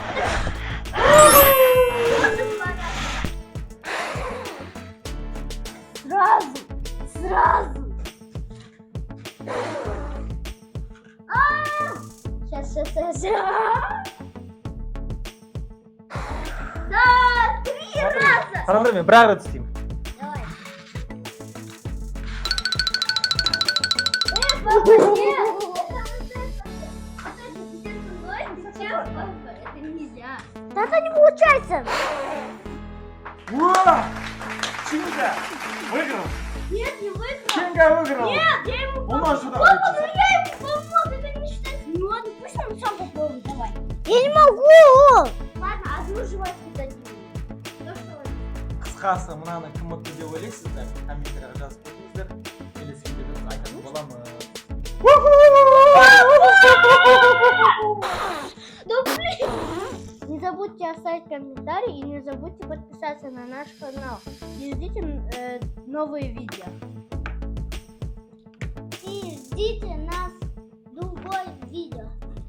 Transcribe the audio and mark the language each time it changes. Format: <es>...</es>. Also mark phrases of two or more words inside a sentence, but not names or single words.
<ru>Сразу. Сейчас. Да, 3 раза.</ru> <kk>Қараңдар, мен бір ақ рет істеймін.</kk> <ru>Давай. Папа, нет. Это нельзя. Да это не получается. Ура! Чинга выиграл. Нет, не выиграл. Чинга выиграл. Нет, я ему У нас сюда. Папа, ну я ему помог, это не считается. Ну ладно, пусть он сам попробует, давай. Я не могу. Ладно, одну жвачку дадим. Ну что?</ru> <kk>Қысқасы мынаны кім ұтты деп ойлайсыздар? Комментарияға жазып кетіңіздер. Келесі видеода айтатын боламыз.</kk> <ru>Да блин. Не забудьте оставить комментарий и не забудьте подписаться на наш канал. И ждите новые видео. И ждите нас в другое видео.</ru>